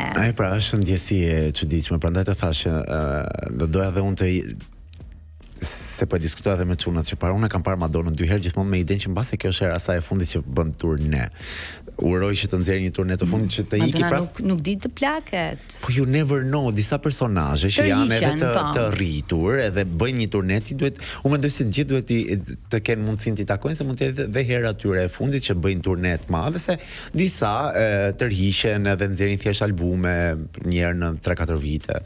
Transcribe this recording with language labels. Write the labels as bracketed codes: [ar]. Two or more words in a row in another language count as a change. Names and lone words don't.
[sq] Ai pra, është ndjesi e çuditshme, prandaj të thash do doja dhe unë të se po diskutoj edhe me çunat që para unë kam parë Madonnën 2 herë gjithmonë me idenë që mbase kjo është era saj e fundit që bën turne. Uroj që të nxjerrë një turne të fundit që të iki prap. Nuk di të plaket. [en] Po you never know, [sq] disa personazhe që janë edhe të rritur edhe bëjnë një turne, ti duhet, unë mendoj se të gjithë duhet të kenë mundësinë të takojnë, se mund të jetë dhe hera atyre e fundit që bëjnë turne të mëdha, se disa tërhiqen edhe nxjerrin thjesht albume një herë në 3-4 vite.